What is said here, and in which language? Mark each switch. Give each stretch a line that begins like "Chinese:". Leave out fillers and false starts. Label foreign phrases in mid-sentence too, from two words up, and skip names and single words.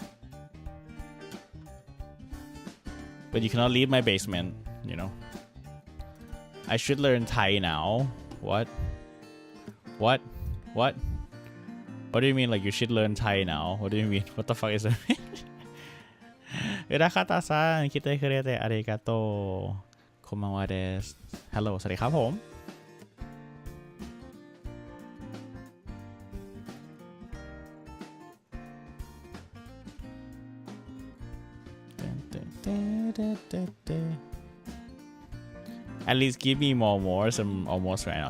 English: But you cannot leave my basement, you know. I should learn Thai now. What? What? What? What do you mean, like, you should learn Thai now? What do you mean? What the fuck is that?
Japanese: 浦方さん、来てくれてありがとう。こんばんはです。
English: Hello
Thai: สวัสดีครับผม
English: At least give me more. Some almost right now.